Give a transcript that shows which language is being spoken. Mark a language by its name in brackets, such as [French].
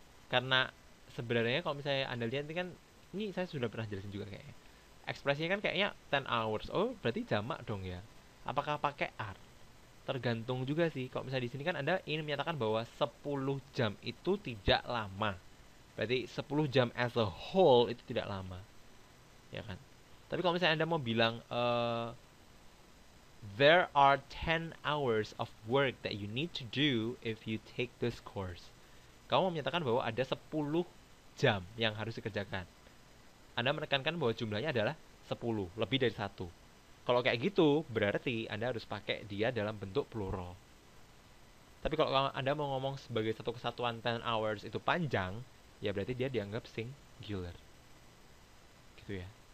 [Indonesian] Karena sebenarnya kalau misalnya Anda lihat ini kan, ini saya sudah pernah jelasin juga kayaknya. Ekspresinya kan kayaknya 10 hours. Oh, berarti jamak dong ya. Apakah pakai are? Tergantung juga sih. Kalau misalnya di sini kan Anda ingin menyatakan bahwa 10 jam itu tidak lama. Berarti 10 jam [English] as a whole [Indonesian] itu tidak lama. Ya kan? Tapi kalau misalnya Anda mau bilang [English] there are 10 hours of work that you need to do if you take this course. [Indonesian] Kamu menyatakan bahwa ada 10 jam yang harus dikerjakan. Anda menekankan bahwa jumlahnya adalah 10, lebih dari 1. Kalau kayak gitu, berarti Anda harus pakai dia dalam bentuk plural. Tapi kalau Anda mau ngomong sebagai satu kesatuan 10 hours itu panjang, ya berarti dia dianggap singular. Gitu ya.